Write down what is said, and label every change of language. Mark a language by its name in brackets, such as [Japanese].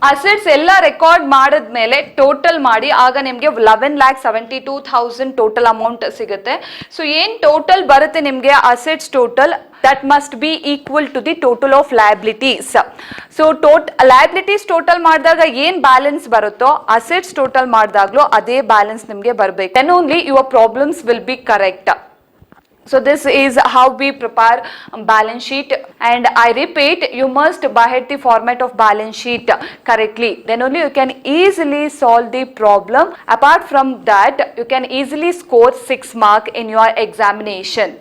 [Kannada] Assets ಎಲ್ಲ record ಮಾಡಿದ್ಮೇಲೆ total ಮಾಡಿ ಆಗ ನಿಮಗೆ 11,72,000 ಟೋಟಲ್ ಅಮೌಂಟ್ ಸಿಗುತ್ತೆ. ಸೊ ಏನ್ ಟೋಟಲ್ ಬರುತ್ತೆ ನಿಮಗೆ assets total, [English] that must be equal to the total of liabilities. So liabilities total [Kannada] ಮಾಡಿದಾಗ ಏನ್ ಬ್ಯಾಲೆನ್ಸ್ ಬರುತ್ತೋ ಅಸೆಟ್ಸ್ ಟೋಟಲ್ ಮಾಡಿದಾಗ್ಲೂ ಅದೇ ಬ್ಯಾಲೆನ್ಸ್ ನಿಮಗೆ ಬರಬೇಕು. [English] then only your problems will be correct. So this is how we prepare balance sheet, and I repeat, you must behead the format of balance sheet correctly, then only you can easily solve the problem. Apart from that, you can easily score 6 mark in your examination.